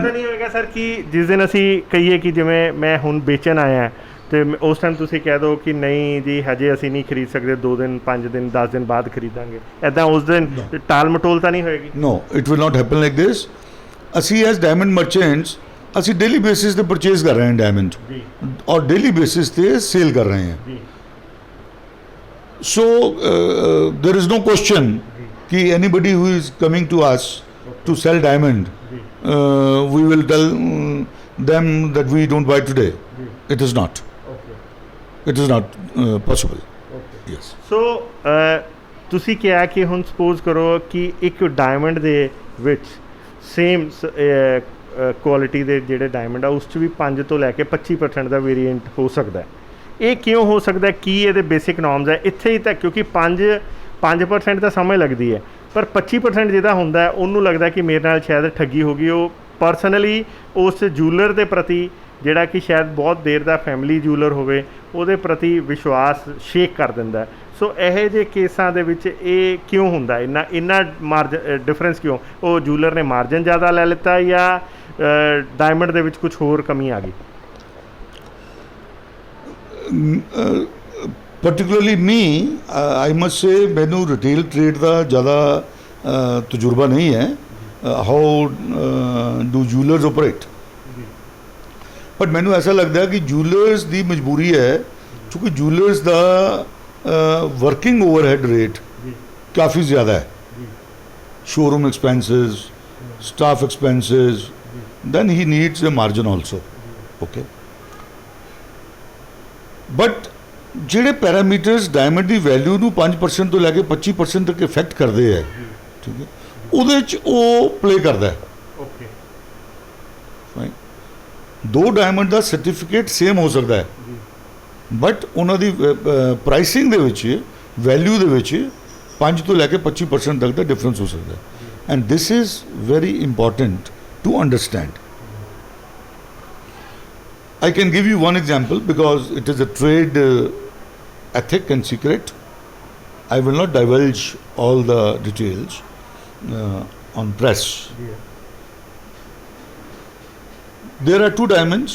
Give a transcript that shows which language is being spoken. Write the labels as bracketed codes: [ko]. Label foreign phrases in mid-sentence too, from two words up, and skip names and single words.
[pa] ਨਹੀਂ ਹੋਏਗਾ ਸਰ ਕਿ ਜਿਸ ਦਿਨ ਅਸੀਂ ਕਹੀਏ ਕਿ ਜਿਵੇਂ ਮੈਂ ਹੁਣ ਵੇਚਣ ਆਇਆ ਤੇ ਉਸ ਟਾਈਮ ਤੁਸੀਂ ਕਹਿ ਦਿਓ ਕਿ ਨਹੀਂ ਜੀ ਹਜੇ ਅਸੀਂ ਨਹੀਂ ਖਰੀਦ ਸਕਦੇ 2 ਦਿਨ 5 ਦਿਨ 10 ਦਿਨ ਬਾਅਦ ਖਰੀਦਾਂਗੇ ਐਦਾਂ ਉਸ ਦਿਨ ਟਾਲ ਮਟੋਲ ਤਾਂ ਨਹੀਂ ਹੋਏਗੀ [en] No it will not happen like this ਅਸੀਂ as diamond merchants [pa] ਅਸੀਂ ਡੇਲੀ ਬੇਸਿਸ ਤੇ ਪਰਚੇਜ਼ ਕਰ ਰਹੇ ਹਾਂ ਡਾਇਮੰਡ ਔਰ ਡੇਲੀ ਬੇਸਿਸ ਤੇ ਸੇਲ ਕਰ ਰਹੇ ਹਾਂ [en] so there is no question कि anybody who is coming to us to sell diamond we will tell them that we don't buy today. It is not. It is not possible. Yes. [pa] So ਤੁਸੀਂ ਕਿਹਾ ਕਿ ਹੁਣ ਸਪੋਜ਼ ਕਰੋ ਕਿ ਇੱਕ ਡਾਇਮੰਡ ਦੇ ਵਿੱਚ [en] same quality [pa] ਦੇ ਜਿਹੜੇ ਡਾਇਮੰਡ ਆ ਉਸ 'ਚ ਵੀ 5 ਤੋਂ ਲੈ ਕੇ 25% ਦਾ ਵੇਰੀਐਂਟ ਹੋ ਸਕਦਾ ਹੈ ਇਹ ਕਿਉਂ ਹੋ ਸਕਦਾ ਕੀ ਇਹਦੇ [en] basic norms [pa] ਹੈ ਇੱਥੇ ਹੀ ਤਾਂ ਕਿਉਂਕਿ 5% ਤਾਂ ਸਮਝ ਲੱਗਦੀ ਹੈ ਪਰ 25% ਜਿਹਦਾ ਹੁੰਦਾ ਹੈ ਉਹਨੂੰ ਲੱਗਦਾ ਕਿ ਮੇਰੇ ਨਾਲ ਸ਼ਾਇਦ ਠੱਗੀ ਹੋ ਗਈ ਉਹ ਪਰਸਨਲੀ ਉਸ ਜੂਲਰ ਦੇ ਪ੍ਰਤੀ ਜਿਹੜਾ ਕਿ ਸ਼ਾਇਦ ਬਹੁਤ ਦੇਰ ਦਾ [en] family jeweller [pa] ਹੋਵੇ ਉਹਦੇ ਪ੍ਰਤੀ ਵਿਸ਼ਵਾਸ ਸ਼ੇਕ ਕਰ ਦਿੰਦਾ ਸੋ ਇਹੋ ਜਿਹੇ ਕੇਸਾਂ ਦੇ ਵਿੱਚ ਇਹ ਕਿਉਂ ਹੁੰਦਾ ਇੰਨਾ [en] margin difference [pa] ਕਿਉਂ ਉਹ ਜੂਲਰ ਨੇ ਮਾਰਜਨ ਜ਼ਿਆਦਾ ਲੈ ਲਿੱਤਾ ਜਾਂ ਡਾਇਮੰਡ ਦੇ ਵਿੱਚ ਕੁਝ ਹੋਰ ਕਮੀ ਆ ਗਈ [en] particularly me I must say [pa] ਮੈਨੂੰ ਰਿਟੇਲ ਟ੍ਰੇਡ ਦਾ ਜ਼ਿਆਦਾ ਤਜਰਬਾ ਨਹੀਂ ਹੈ [en] how do jewelers operate [pa] but ਮੈਨੂੰ ਐਸਾ ਲੱਗਦਾ ਕਿ ਜੂਲਰਸ ਦੀ ਮਜਬੂਰੀ ਹੈ ਕਿਉਂਕਿ ਜੂਲਰਸ ਦਾ [en] working overhead rate [pa] ਕਾਫੀ ਜ਼ਿਆਦਾ ਹੈ [en] showroom expenses staff expenses then he needs a margin also okay [pa] but ਜਿਹੜੇ ਪੈਰਾਮੀਟਰਸ ਡਾਇਮੰਡ ਦੀ ਵੈਲਿਊ ਨੂੰ 5% ਤੋਂ ਲੈ ਕੇ 25% ਤੱਕ ਇਫੈਕਟ ਕਰਦੇ ਹੈ ਠੀਕ ਹੈ ਉਹਦੇ 'ਚ ਉਹ ਪਲੇ ਕਰਦਾ [en] okay fine [pa] ਦੋ ਡਾਇਮੰਡ ਦਾ ਸਰਟੀਫਿਕੇਟ ਸੇਮ ਹੋ ਸਕਦਾ ਹੈ ਬਟ ਉਹਨਾਂ ਦੀ ਪ੍ਰਾਈਸਿੰਗ ਦੇ ਵਿੱਚ ਵੈਲਿਊ ਦੇ ਵਿੱਚ 5 ਤੋਂ ਲੈ ਕੇ 25% ਤੱਕ ਦਾ ਡਿਫਰੈਂਸ ਹੋ ਸਕਦਾ ਹੈ [en] and this is very important to understand I can give you one example because it is a trade ethic and secret. I will not divulge all the details on press. There are 2 diamonds.